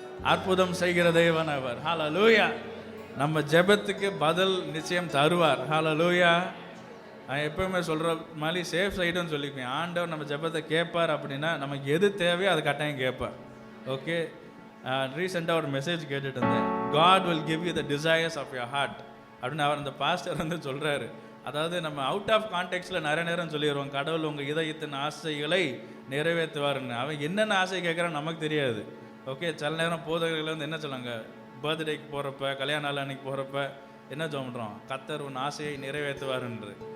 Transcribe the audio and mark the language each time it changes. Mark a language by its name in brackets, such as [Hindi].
[Tamil] அற்புதம் செய்கிற தேவன் அவர். ஹல்லேலூயா. நம்ம ஜெபத்துக்கு பதில் நிச்சயம் தருவார். ஹல்லேலூயா. நான் எப்பவுமே சொல்கிற மாதிரி சேஃப் சைடுன்னு சொல்லிப்பேன். ஆண்டவர் நம்ம ஜெபத்தை கேட்பார் அப்படின்னா நமக்கு எது தேவையோ அது கட்டாயம் கேட்பார். ஓகே, ரீசெண்டாக ஒரு மெசேஜ் கேட்டுட்டு இருந்தேன். [English] God will give you the desires of your heart [Tamil] அப்படின்னு அவர் அந்த பாஸ்டர் வந்து சொல்கிறாரு. அதாவது நம்ம அவுட் ஆஃப் கான்டெக்ட்ஸில் நிறைய நேரம் சொல்லிடுவோம், கடவுள் உங்கள் இதயத்தின் ஆசைகளை நிறைவேற்றுவாருன்னு. அவன் என்னென்ன ஆசை கேட்குறான்னு நமக்கு தெரியாது. ஓகே, சில நேரம் போதகர்கள் வந்து என்ன சொல்லுவாங்க, பர்த்டேக்கு போகிறப்ப, கல்யாண நாள் அன்னைக்கு போகிறப்ப என்ன சொல்கிறோம், கர்த்தர் உன் ஆசையை நிறைவேற்றுவாருன்று.